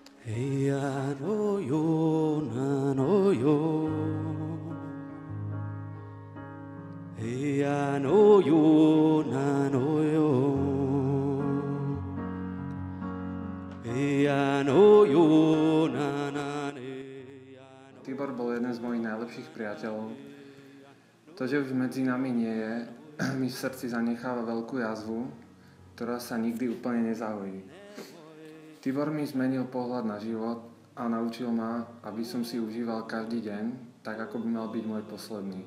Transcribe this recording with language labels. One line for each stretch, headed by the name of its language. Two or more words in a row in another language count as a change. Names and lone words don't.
Slovak: Eia no yo na no yo. Eia no yo na no yo. Eia no yo na na ne. Tibor bol jeden z mojich najlepších priateľov. To, že už medzi nami nie je, mi v srdci zanecháva veľkú jazvu, ktorá sa nikdy úplne nezahojí. Tibor mi zmenil pohľad na život a naučil ma, aby som si užíval každý deň, tak ako by mal byť môj posledný.